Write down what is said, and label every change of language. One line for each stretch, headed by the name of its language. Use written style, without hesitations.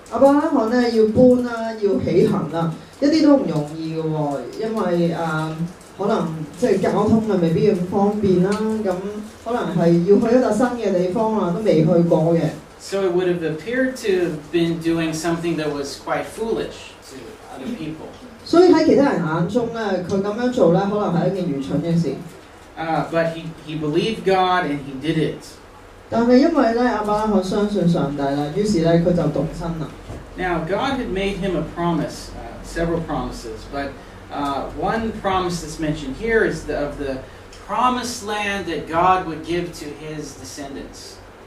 Cantonese: 亞伯拉罕咧要搬啦，要起行啦，一啲都唔容易嘅喎，因為可能即係交通啊未必咁方便啦，咁可能係要去一笪新嘅地方啊，都未去過嘅。
English: So it would have appeared to have been doing something that was quite foolish to other people.
Cantonese: 所以喺其他人眼中咧，佢咁樣做咧，可能係一件愚蠢嘅事。
English: But he believed God and he did it.
Cantonese: 但係因為咧，亞伯拉罕相信上帝啦，於是咧佢就動身啦。
English: Now God had made him a promise, several promises, but one promise that's mentioned here is of the promised land that God would give to his descendants.